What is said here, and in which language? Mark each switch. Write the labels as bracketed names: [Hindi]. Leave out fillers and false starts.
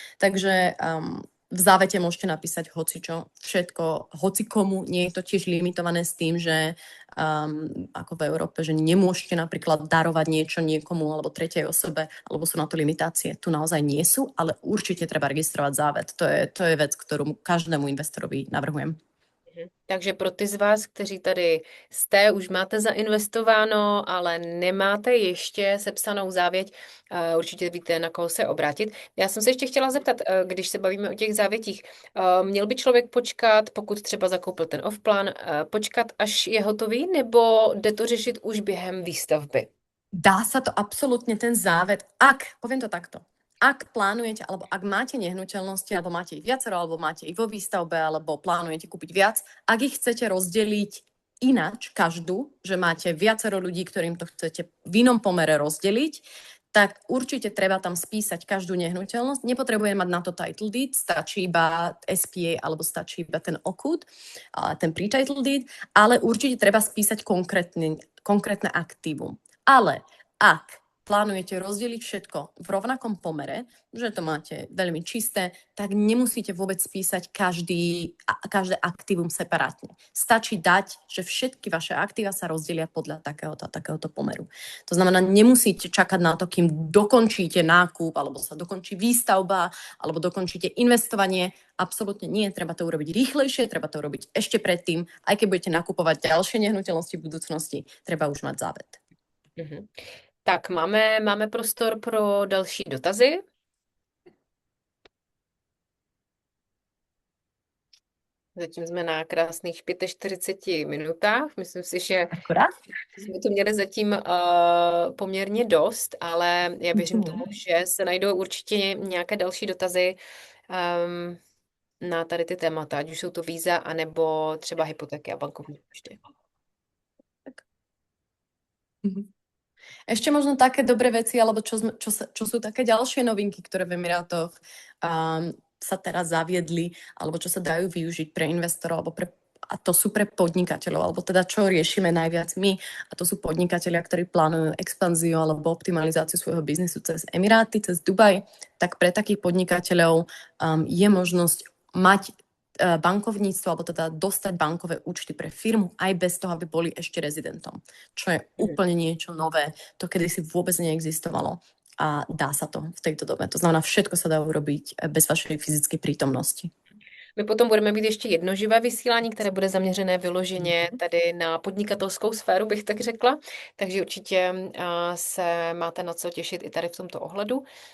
[Slovak] Takže v závete môžete napísať hocičo, všetko, hocikomu, nie je to tiež limitované s tým, že ako v Európe, že nemôžete napríklad darovať niečo niekomu alebo tretej osobe, alebo sú na to limitácie. Tu naozaj nie sú, ale určite treba registrovať záved. To je vec, ktorú každému investorovi navrhujem. [Czech] Takže pro ty z vás, kteří tady jste, už máte zainvestováno, ale nemáte ještě sepsanou závěť, určitě víte, na koho se obrátit. Já jsem se ještě chtěla zeptat, když se bavíme o těch závětích, měl by člověk počkat, pokud třeba zakoupil ten off-plan, počkat, až je hotový, nebo jde to řešit už během výstavby? [Slovak] Dá sa to absolútne ten záved, poviem to takto, ak plánujete, alebo ak máte nehnuteľnosti, alebo máte ich viacero, alebo máte ich vo výstavbe, alebo plánujete kúpiť viac, ak ich chcete rozdeliť ináč, každú, že máte viacero ľudí, ktorým to chcete v inom pomere rozdeliť, tak určite treba tam spísať každú nehnuteľnosť. Nepotrebuje mať na to title deed, stačí iba SPA, alebo stačí iba ten OKUD, ten pre-title deed, ale určite treba spísať konkrétne aktívum. Ale ak plánujete rozdeliť všetko v rovnakom pomere, že to máte veľmi čisté, tak nemusíte vôbec spísať každé aktívum separátne. Stačí dať, že všetky vaše aktíva sa rozdelia podľa takéhoto pomeru. To znamená, nemusíte čakať na to, kým dokončíte nákup, alebo sa dokončí výstavba, alebo dokončíte investovanie. Absolútne nie, treba to urobiť rýchlejšie, treba to urobiť ešte predtým. Aj keď budete nakupovať ďalšie nehnuteľnosti v budúcnosti, treba už mať závet. Mhm. [Czech] Tak, máme prostor pro další dotazy. Zatím jsme na krásných 45 minutách. Myslím si, že [Slovak] Akurát? [Czech] jsme to měli zatím poměrně dost, ale já věřím tomu, že se najdou určitě nějaké další dotazy na tady ty témata, ať už jsou to víza, anebo třeba hypotéky a bankovní účty. [Slovak] Ešte možno také dobré veci, alebo čo sú také ďalšie novinky, ktoré v Emirátoch sa teraz zaviedli, alebo čo sa dajú využiť pre investorov, alebo a to sú pre podnikateľov, alebo teda čo riešime najviac my, a to sú podnikatelia, ktorí plánujú expanziu alebo optimalizáciu svojho biznisu cez Emiráty, cez Dubaj, tak pre takých podnikateľov je možnosť mať bankovníctvo, alebo teda dostať bankové účty pre firmu aj bez toho, aby boli ešte rezidentom. Čo je úplne niečo nové. To kedysi vôbec neexistovalo a dá sa to v tejto dobe. To znamená, všetko sa dá urobiť bez vašej fyzickej prítomnosti. [Czech] My potom budeme mít ještě jedno živé vysílání, které bude zaměřené vyloženě tady na podnikatelskou sféru, bych tak řekla. Takže určitě se máte na co těšit i tady v tomto ohledu.